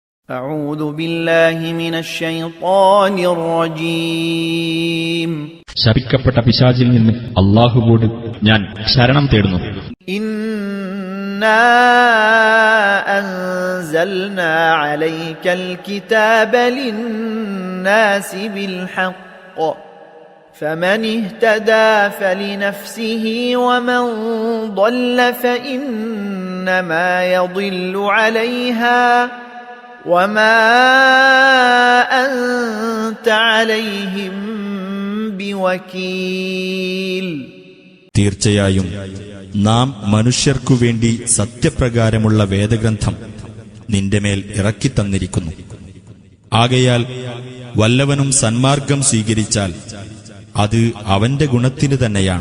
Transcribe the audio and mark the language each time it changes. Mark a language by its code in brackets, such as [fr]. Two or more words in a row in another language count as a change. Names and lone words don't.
[ar] أعوذ بالله من الشيطان الرجيم. [ml] ശപിക്കപ്പെട്ട പിശാചിൽ നിന്ന് അല്ലാഹുവോട് ഞാൻ ശരണം തേടുന്നു. [ar] إنا أنزلنا عليك الكتاب للناس بالحق فمن اهتدى فلنفسه ومن ضل فإنما يضل عليها وما أنت عليهم بوكيل. [ml] തീർച്ചയായും നാം മനുഷ്യർക്കുവേണ്ടി സത്യപ്രകാരമുള്ള വേദഗ്രന്ഥം നിന്റെ മേൽ ഇറക്കിത്തന്നിരിക്കുന്നു. ആകയാൽ വല്ലവനും സന്മാർഗം സ്വീകരിച്ചാൽ അത് അവന്റെ ഗുണത്തിനു തന്നെയാണ്.